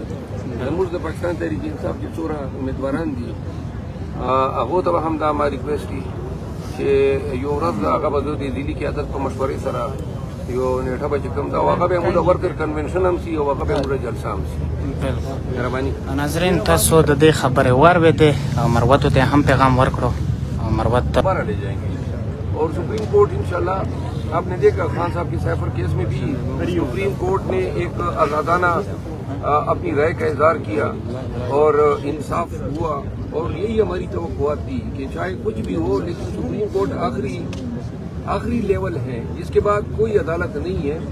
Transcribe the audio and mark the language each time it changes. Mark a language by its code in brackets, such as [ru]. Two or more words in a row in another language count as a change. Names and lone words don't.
[ps] زموږ د پاکستان تحریک انصاف چې څوره امیدواران دي هغه ته هم دا ما ریکویسټ دي چې یو ورځ هغه به د دلی کې عادت په مشورې سره یو نیټه به کوم دا هغه به موږ [en] worker convention [ps] هم سي او هغه به موږ جلسه هم سي. مهرباني ناظرین، تاسو د دې خبرې واورېدې او مروت ته هم پیغام ورکړو او مروت [ur] لے جائیں گے اور [en] Supreme Court [ur] ان شاء اللہ آپ نے دیکھا خان صاحب کے [en] cipher case [ur] میں بھی [en] Supreme Court [ur] نے ایک آزادانہ اپنی رائے کا اظہار کیا اور انصاف ہوا. اور یہی ہماری توقعات تھی کہ چاہے کچھ بھی ہو، لیکن [en] Supreme Court [ur] آخری لیول ہے، اس کے بعد کوئی عدالت نہیں ہے.